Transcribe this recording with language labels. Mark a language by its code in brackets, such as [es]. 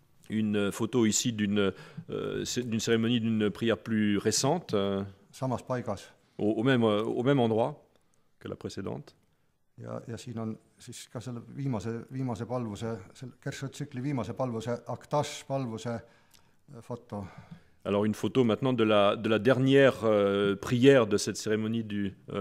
[fr] Une photo ici d'une cérémonie d'une prière plus récente. [et] Samas paigas. [fr] Au même endroit que la précédente. [et] Ja siin on siis ka selle viimase palvuse, Gershõd tsükli viimase palvuse, Aktash palvuse foto. [fr] Alors une photo maintenant de la dernière prière de cette cérémonie du